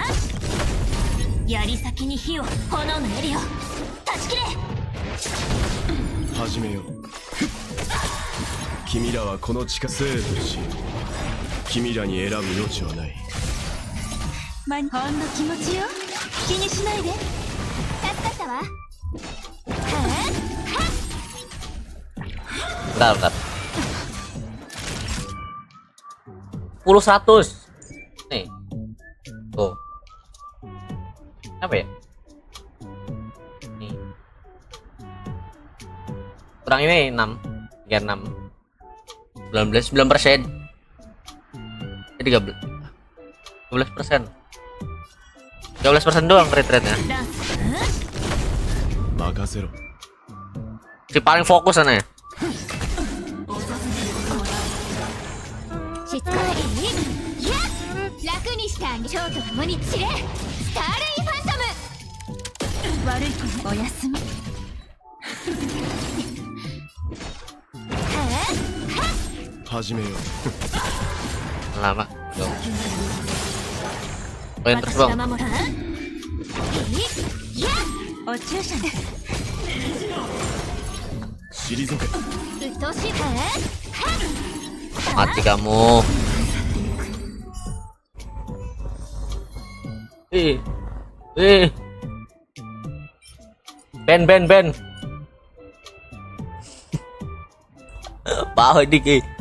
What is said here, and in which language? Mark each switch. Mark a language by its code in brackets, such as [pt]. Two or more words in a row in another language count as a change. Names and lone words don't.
[ja] 槍先に火を、炎の槍を断ち切れ。始めよう。君らはこの地下生とし、君らに選ぶ余地はない。ほんの気持ちよ、気にしないで。助かったわ。 [id] Bentar. 10-100 nih tuh apa ya nih kurang ini 6 36 19% 13% doang rate-nya. [ja] 任せろ. [id] Si paling fokus sana ya. [ja] しつこい。楽にしてあげる。蝶と共に散れ、スターレイファントム。悪い子、おやすみ。始めよう。 [id] Lama. Poin terus bang. [ja] お注射で。退け。うっとうしい。 [id] Mati kamu. Ben. Bawah dikit.